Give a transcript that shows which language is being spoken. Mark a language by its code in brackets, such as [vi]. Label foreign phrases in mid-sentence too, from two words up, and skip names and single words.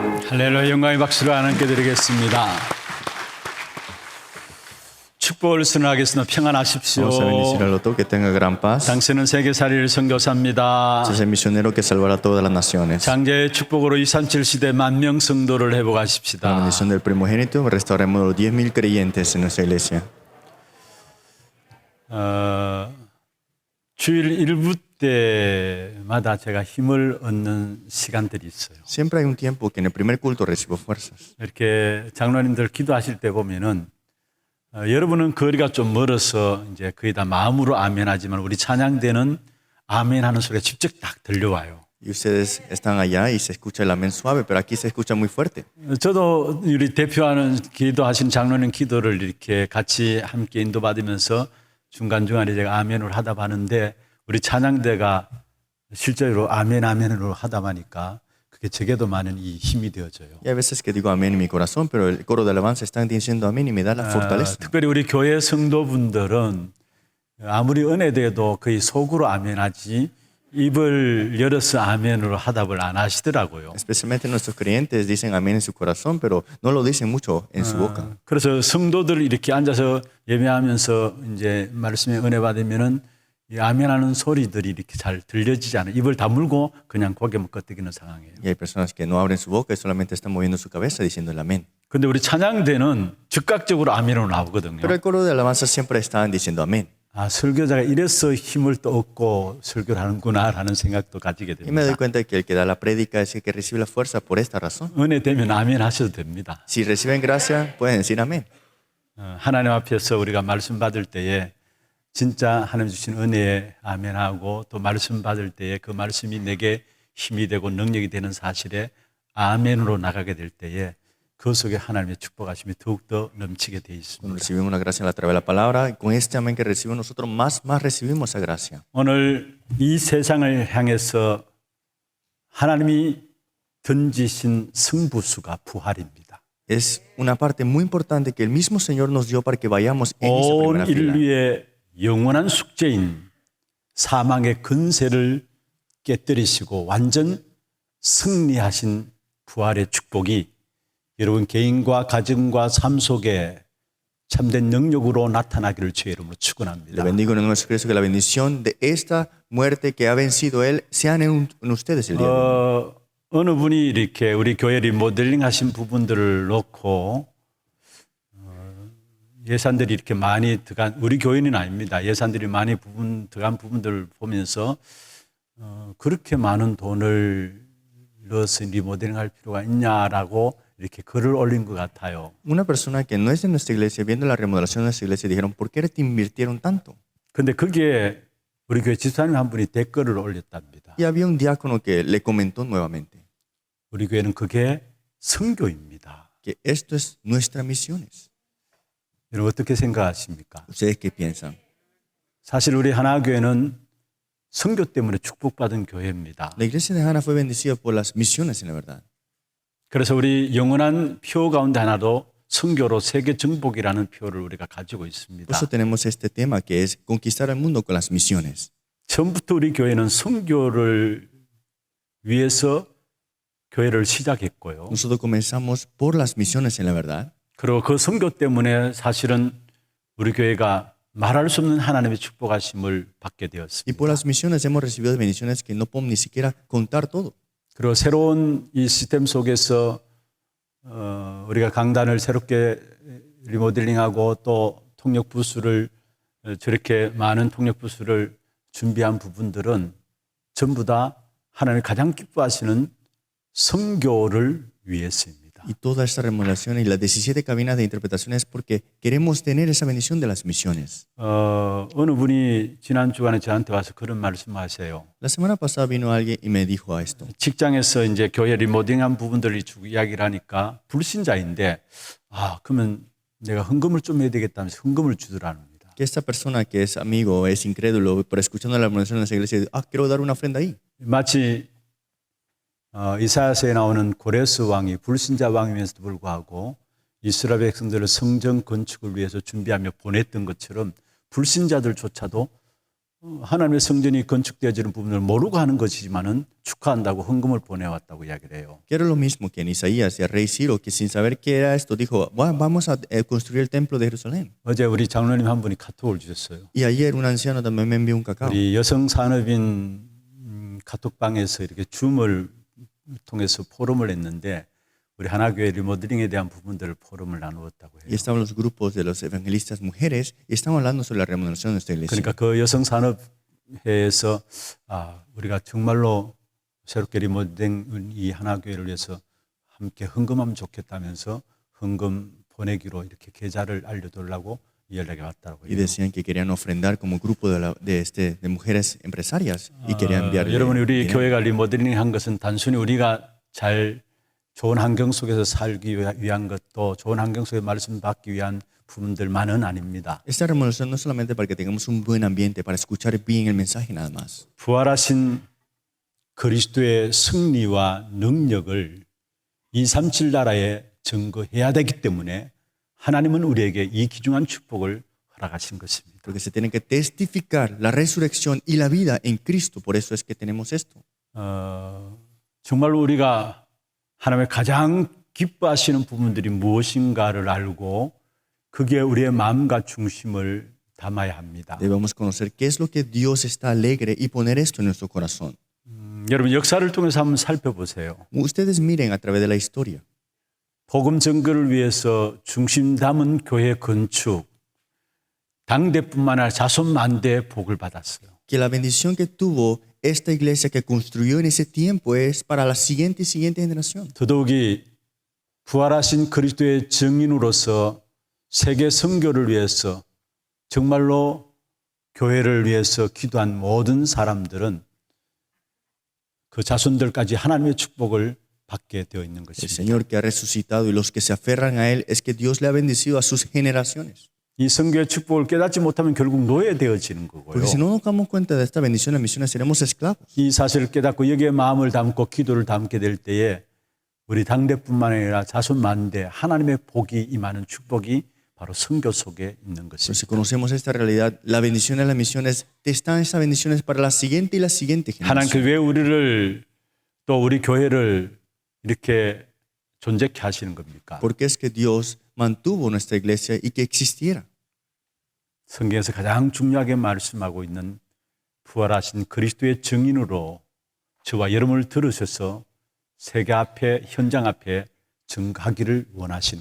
[ko] 할렐루야. 영광의 박수를 하나님께 드리겠습니다. 축복을 선언하겠습니다. 평안하십시오. [es] Vamos a bendecir al otro, que tenga gran paz. [ko] 당신은 세계살이를 선교사입니다. [es] Este es el misionero que salvará a todas las naciones. [ko] 장자의 축복으로 237 시대 만명 성도를 [es] Con la [ko] 회복하십시다. [es] bendición del primogénito, restauremos los 10,000 creyentes en nuestra iglesia. [ko] 주일 일부 때마다 제가 힘을 얻는 시간들이 있어요. [es] Siempre hay un tiempo que en el primer culto recibo fuerzas. [ko] 이렇게 장로님들 기도하실 때 보면은 여러분은 거리가 좀 멀어서 이제 거의 다 마음으로 아멘하지만 우리 찬양대는 아멘하는 소리가 직접 딱 들려와요. [es] Y ustedes están allá y se escucha el amén suave, pero aquí se escucha muy fuerte. [ko] 저도 우리 대표하는 기도하신 장로님 기도를 이렇게 같이 함께 인도받으면서 중간중간에 제가 아멘을 하다 봤는데 우리 찬양대가 실제로 아멘 아멘으로 하다 보니까 그게 제게도 많은 이 힘이 되어져요. [es] Y hay veces que digo amén en mi corazón, pero el coro de alabanza están diciendo amén y me da la fortaleza. [ko] 특별히 우리 교회 성도분들은 아무리 은혜돼도 거의 속으로 아멘하지 입을 열어서 아멘으로 하답을 안 하시더라고요. [es] Especialmente nuestros creyentes dicen amén en su corazón, pero no lo dicen mucho en su boca. [ko] 그래서 성도들 이렇게 앉아서 예배하면서 이제 말씀에 은혜 받으면은 이 아멘하는 소리들이 이렇게 잘 들려지지 않아요. 입을 다물고 그냥 고개만 끄덕이는 상황이에요. [es] Y hay personas que no abren su boca y solamente están moviendo su cabeza diciendo el amén. [ko] 근데 우리 찬양대는 즉각적으로 아멘으로 나오거든요. [es] Pero el coro de alabanza siempre están diciendo amén. [ko] 아, 설교자가 이래서 힘을 또 얻고 설교를 하는구나라는 생각도 가지게 [es] Y me doy [ko] 됩니다. [es] cuenta de que el que da la prédica es el que recibe la fuerza por esta razón. [ko] 은혜 되면 아멘 하셔도 됩니다. [es] Si reciben gracia, pueden decir amén. [ko] 하나님 앞에서 우리가 말씀 받을 때에 진짜 하나님 주신 은혜에 아멘하고 또 말씀 받을 때에 그 말씀이 내게 힘이 되고 능력이 되는 사실에 아멘으로 나가게 될 때에 그 속에 하나님의 축복하심이 더욱더 넘치게 되어 [es] Cuando [ko] 있습니다. [es] recibimos una gracia a través de la palabra, y con este amén que recibimos nosotros, más recibimos esa gracia. [ko] 오늘 이 세상을 향해서 하나님이 던지신 승부수가 부활입니다. [es] Es una parte muy importante que el mismo Señor nos dio para que vayamos en esa [ko] 온 [es] primera fila. [ko] 인류의 영원한 숙제인 사망의 근세를 깨뜨리시고 완전 승리하신 부활의 축복이 여러분 개인과 가정과 삶 속에 참된 능력으로 나타나기를 주의 이름으로 [es] Le [ko] 축원합니다. [es] bendigo en el nombre de Cristo que la bendición de esta muerte que ha vencido Él sean en ustedes el día de hoy. [ko] 어느 분이 이렇게 우리 교회 리모델링 하신 부분들을 놓고 예산들이 이렇게 많이 들어간 우리 교회는 아닙니다. 예산들이 많이 들어간 부분들을 보면서 그렇게 많은 돈을 넣어서 리모델링할 필요가 있냐라고 이렇게 글을 올린 것 같아요. [es] Una persona que no es de nuestra iglesia, viendo la remodelación de nuestra iglesia, dijeron, ¿por qué te invirtieron tanto? [ko] 근데 거기에 우리 교회 집사님 한 분이 댓글을 올렸답니다. [es] Y había un diácono que le comentó nuevamente [ko] 우리 교회는 그게 선교입니다. [es] que esto es nuestras misiones. [ko] 여러분 어떻게 생각하십니까? [es] ¿Ustedes qué piensan? [ko] 사실 우리 하나교회는 선교 때문에 축복받은 교회입니다. [es] La iglesia de Hana fue bendecida por las misiones en la verdad. [ko] 그래서 우리 영원한 표 가운데 하나도 선교로 세계 정복이라는 표를 우리가 가지고 있습니다. [es] Por eso tenemos este tema que es conquistar el mundo con las misiones. [ko] 처음부터 우리 교회는 선교를 위해서 교회를 시작했고요. [es] Nosotros comenzamos por las misiones en la verdad. [ko] 그리고 그 선교 때문에 사실은 우리 교회가 말할 수 없는 하나님의 축복하심을 받게 [es] Y [ko] 되었습니다. [es] por las misiones hemos recibido bendiciones que no podemos ni siquiera contar todo. [ko] 그리고 새로운 이 시스템 속에서 우리가 강단을 새롭게 리모델링하고 또 통역 부수를 저렇게 많은 통역 부수를 준비한 부분들은 전부 다 하나님 가장 기뻐하시는 선교를 위해서입니다. [es] Y toda esta remodelación y las 17 cabinas de interpretación es porque queremos tener esa bendición de las misiones. [ko] 어느 분이 지난 주간에 저한테 와서 그런 말씀하세요. [es] La semana pasada vino alguien y me dijo a esto. [ko] 직장에서 이제 교회 리모델링한 부분들을 이야기를 하니까 불신자인데 그러면 내가 헌금을 좀 해야 되겠다면서 헌금을 주더라는 겁니다. [es] Que esta persona que es amigo, es incrédulo, pero escuchando la remodelación de esa iglesia, quiero dar una ofrenda ahí. [ko] 마치 이사야서에 나오는 고레스 왕이 불신자 왕이면서도 불구하고 이스라엘 백성들을 성전 건축을 위해서 준비하며 보냈던 것처럼 불신자들조차도 하나님의 성전이 건축되어지는 부분을 모르고 하는 것이지만은 축하한다고 헌금을 보내왔다고 이야기를 해요. [es] Que era lo mismo que en Isaías y el rey Ciro, que sin saber qué era esto, dijo, vamos a construir el templo de Jerusalén. [ko] 어제 우리 장로님 한 분이 카톡을 주셨어요. [es] Y ayer un anciano también me envió un cacao. [ko] 우리 여성 산업인 카톡방에서 이렇게 줌을 통해서 포럼을 했는데 우리 하나교회 리모델링에 대한 부분들을 포럼을 나누었다고 [es] Y [ko] 해요. [es] estaban los grupos de los evangelistas mujeres y estaban hablando sobre la remodelación de esta iglesia. [ko] 그러니까 그 여성 산업회에서 우리가 정말로 새롭게 리모델링 이 하나교회를 위해서 함께 헌금하면 좋겠다면서 헌금 보내기로 이렇게 계좌를 알려달라고 연락이 왔다고 [es] Y [ko] 해요. [es] decían que querían ofrendar como grupo de mujeres empresarias y querían enviarle [ko] 여러분 우리 [es] dinero. [ko] 교회가 리모델링 한 것은 단순히 우리가 잘 좋은 환경 속에서 살기 위한 것도 좋은 환경 속에 말씀 받기 위한 부분들만은 아닙니다. [es] Esta remodelación no es solamente para que tengamos un buen ambiente, para escuchar bien el mensaje nada más. [ko] 부활하신 그리스도의 승리와 능력을 237 나라에 증거해야 되기 때문에 하나님은 우리에게 이 귀중한 축복을 허락하신 것입니다. [es] Porque se tiene que testificar la resurrección y la vida en Cristo. Por eso es que tenemos esto. [ko] 정말 우리가 하나님의 가장 기뻐하시는 부분들이 무엇인가를 알고 그게 우리의 마음과 중심을 담아야 합니다. [es] Debemos conocer qué es lo que Dios está alegre y poner esto en nuestro corazón. [ko] 여러분 역사를 통해서 한번 살펴보세요. [es] Ustedes miren a través de la historia. [ko] 복음 전거를 위해서 중심 담은 교회 건축 당대뿐만 아니라 자손 만대의 복을 받았어요. [es] Que la bendición que tuvo esta iglesia que construyó en ese tiempo es para la siguiente y siguiente generación. [ko] 더더욱이 부활하신 그리스도의 증인으로서 세계 선교를 위해서 정말로 교회를 위해서 기도한 모든 사람들은 그 자손들까지 하나님의 축복을 받게 되어 있는 [es] El [ko] 것입니다. [es] Señor que ha resucitado y los que se aferran a Él es que Dios le ha bendecido a sus generaciones. [ko] 이 선교의 축복을 깨닫지 못하면 결국 노예되어지는 거고요. [es] Porque si no nos damos cuenta de esta bendición, las misiones seremos esclavos. [ko] 이 사실을 깨닫고 여기에 마음을 담고 기도를 담게 될 때에 우리 당대뿐만 아니라 자손 만대 하나님의 복이 임하는 축복이 바로 선교 속에 있는 [es] Pero si [ko] 것입니다. [es] conocemos esta realidad, la bendición de las misiones, están esas bendiciones para la siguiente y la siguiente [ko] 하나님께 [es] generación. [ko] 왜 우리를 또 우리 교회를 이렇게 존재케 하시는 겁니까? [es] Porque es que Dios mantuvo nuestra iglesia y que existiera. [ko] 성경에서 가장 중요하게 말씀하고 있는 부활하신 그리스도의 증인으로 저와 여러분을 들으셔서 세계 앞에 현장 앞에 증거하기를 원하시는